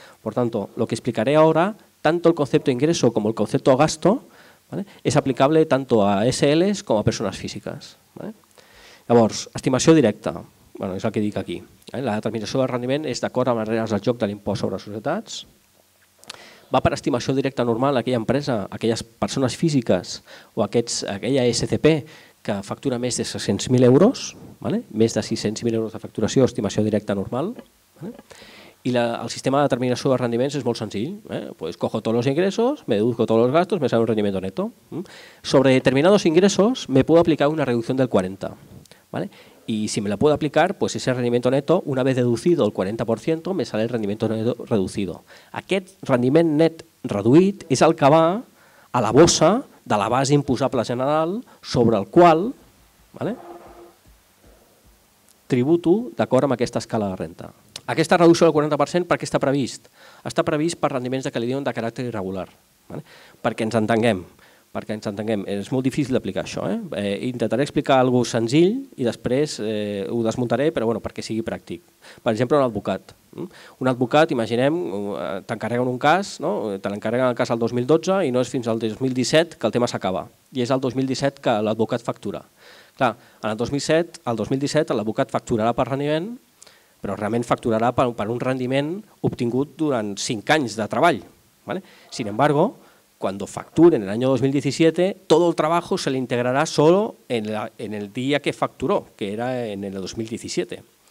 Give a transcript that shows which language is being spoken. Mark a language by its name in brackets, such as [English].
[Spanish] Por tanto, lo que explicaré ahora, tanto el concepto ingreso como el concepto gasto, es aplicable tanto a SLs [Catalan] com a persones físiques. Llavors, estimació directa, és el que dic aquí. La determinació del rendiment és d'acord amb les regles del joc de l'impost sobre societats. Va per estimació directa normal aquella empresa, aquelles persones físiques o aquella SCP que factura més de 600.000 euros, més de 600.000 euros de facturació, estimació directa normal. [Spanish] Y el sistema de determinación de rendimientos es muy sencillo. Pues cojo todos los ingresos, me deduzco todos los gastos, me sale un rendimiento neto. Sobre determinados ingresos me puedo aplicar una reducción del 40%. Y si me la puedo aplicar, pues ese rendimiento neto, una vez deducido el 40%, me sale el rendimiento neto reducido. [Catalan] Aquest rendiment net reduït és el que va a la bossa de la base imposable general sobre el qual tributo d'acord amb aquesta escala de renta. Aquesta reducció del 40% per què està previst? Està previst per rendiments de que li diuen de caràcter irregular. Perquè ens entenguem. És molt difícil d'aplicar això. Intentaré explicar alguna cosa senzill i després ho desmuntaré, però perquè sigui pràctic. Per exemple, un advocat. Un advocat, imaginem, t'encarreguen un cas, te l'encarreguen el cas el 2012 i no és fins al 2017 que el tema s'acaba. I és el 2017 que l'advocat factura. Clar, en el 2017 l'advocat facturarà per rendiment, però realment facturarà per un rendiment obtingut durant 5 anys de treball. [Spanish] Sin embargo, cuando facture en el año 2017, todo el trabajo se le integrará solo en el día que facturó, que era en el 2017.